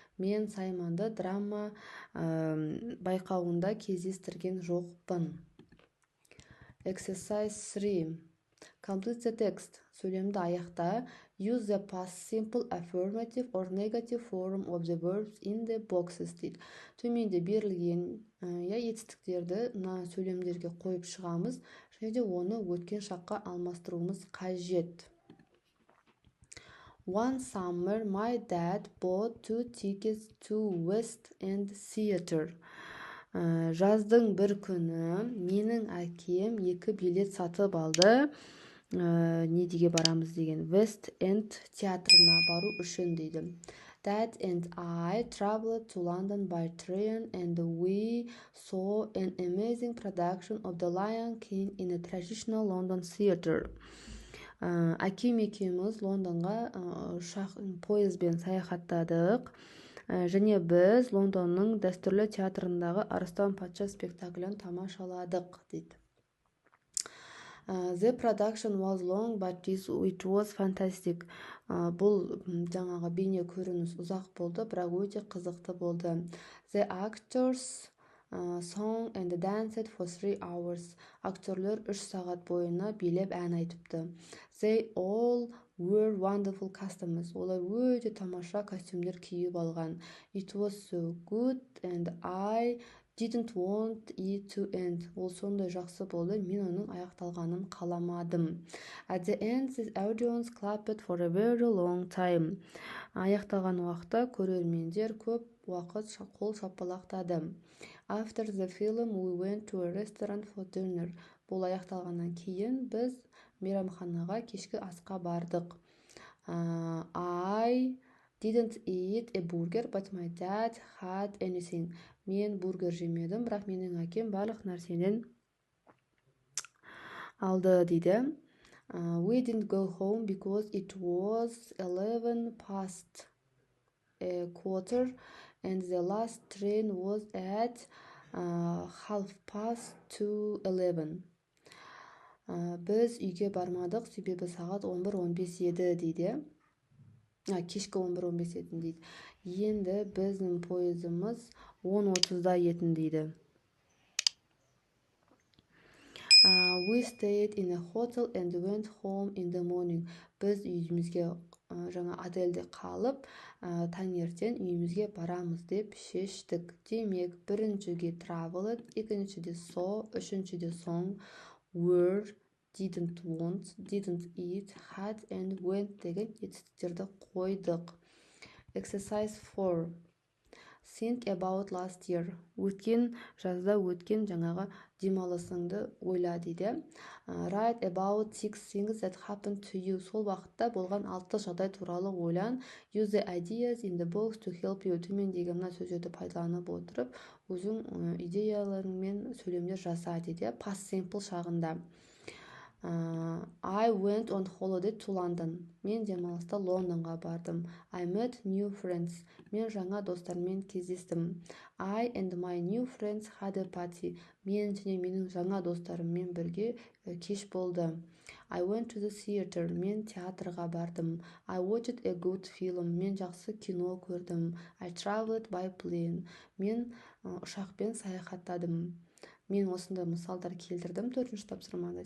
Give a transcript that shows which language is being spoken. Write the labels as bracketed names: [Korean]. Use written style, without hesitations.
[Kazakh] Мен Саймонды драма байқауында кездестірген жоқпын. [English] Exercise 3. Complete the text. [Kazakh] Сөйлемді аяқта. [English] Use the past simple affirmative or negative form of the verbs in the boxes дейді. [Kazakh] Төменде берілген етістіктерді сөйлемдерге қойып шығамыз, және де оны өткен шаққа алмастыруымыз қажет. [English] One summer, my dad bought 2 tickets to West End Theater. [Kazakh] Жаздың бір күні менің әкем 2 билет сатып алды. Не деге барамыз деген? West End театрына бару үшін дейді. [English] Dad and I traveled to London by train and we saw an amazing production of The Lion King in a traditional London theater. [Kazakh] Әкем екеуміз Лондонға пойызбен саяхаттадық. Және біз Лондонның дәстүрлі театрындағы Арыстан патша спектаклін тамашаладық дейді. [English] The production was long, but it was fantastic. [Kazakh] Бұл жаңағы бейне көрініс ұзақ болды, бірақ өте қызықты болды. [English] The actors sang and danced for 3 hours. [Kazakh] Актерлер 3 сағат бойына билеп ән айтыпты. [English] They all were wonderful costumes. [Kazakh] Олар өте тамаша костюмдер киіп алған. [English] It was so good and I didn't want it to end. [Kazakh] Ол сондай жақсы болды, мен оның аяқталғанын қаламадым. [English] At the end, the audience clapped for a very long time. [Kazakh] Аяқталған уақытта көрермендер көп уақыт қол шапалақтады. [English] After the film, we went to a restaurant for dinner. [Kazakh] Бұл аяқталғаннан кейін біз мейрамханаға кешкі асқа бардық. [English] I didn't eat a burger, but my dad had anything. [Kazakh] Мен бургер жемедім, бірақ менің әкем барлық нәрседен алды дейді. [English] We didn't go home because it was 11 past a quarter and the last train was at 11:30. [Kazakh] Біз үйге бармадық, себебі сағат 11:15 еді дейді. Кешкі 11:15 етін дейді. Енді біздің пойызымыз 10:30-да етін дейді. [English] We stayed in a hotel and went home in the morning. [Kazakh] Біз үйімізге жаңа отельде қалып, таңертең үйімізге барамыз деп шештік. Демек, біріншіге traveled, екіншіде saw, үшіншіде song, were, didn't want, didn't eat, had and went деген етістіктерді қойдық. [English] Exercise 4. Think about last year. [Kazakh] Өткен жазда өткен жаңағы демалысыңды ойла дейді. [English] Write about 6 things that happened to you. [Kazakh] Сол уақытта болған 6 жағдай туралы ойлан. [English] Use the ideas in the box to help you. [Kazakh] Төмендегі мына сөздерді пайдаланып отырып, өзің идеяларыңмен сөйлемдер жаса дейді. [English] Past simple шағында. I went on holiday to London. [Kazakh] Мен демалыста Лондонға бардым. [English] I met new friends. [Kazakh] Мен жаңа достармен кездестім. [English] I and my new friends had a party. [Kazakh] Мен және менің жаңа достарыммен бірге кеш болды. [English] I went to the theater. [Kazakh] Мен театрға бардым. [English] I watched a good film. [Kazakh] Мен жақсы кино көрдім. [English] I traveled by plane. [Kazakh] Мен ұшақпен саяхаттадым. Мен осында мысалдар келтірдім 4-ші тапсырмада.